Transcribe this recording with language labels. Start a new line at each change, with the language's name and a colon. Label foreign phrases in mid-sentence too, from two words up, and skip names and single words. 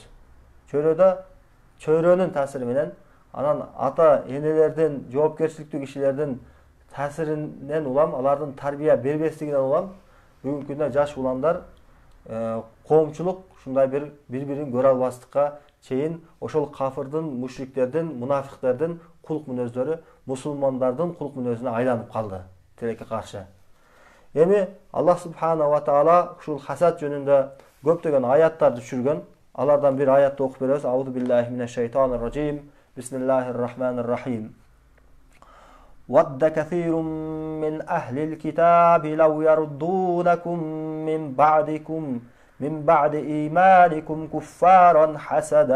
Kyrgyz: Чөйрөнүн таасири менен, анан ата энелердин, жоопкерчиликтүү кишилердин таасиринен улам, алардын тарбия бербестигинен улам, бүгүнкү күндө жаш уландар коомчулук шундай бири-бирин көрө албастыкка чейин ошол кафырдын, мушриктердин, мунафиктердин кулк мүнөздөрү мусулмандардын кулк мүнөзүнө айланып калды, тилекке каршы. Эми
Arabic: الله سبحانه وتعالى
Kyrgyz: ушул хасад жөнүндө көптөгөн аяттарды түшүргөн. Алардан бир аятты окуп беребиз.
Arabic: أعوذ بالله من الشيطان الرجيم. بسم الله الرحمن الرحيم. وَدَّ كَثِيرٌ مِّنْ أَهْلِ الْكِتَابِ لَوْ يَرُدُّونَكُمْ مِنْ بَعْدِ إِيمَانِكُمْ كُفَّارًا حَسَدًا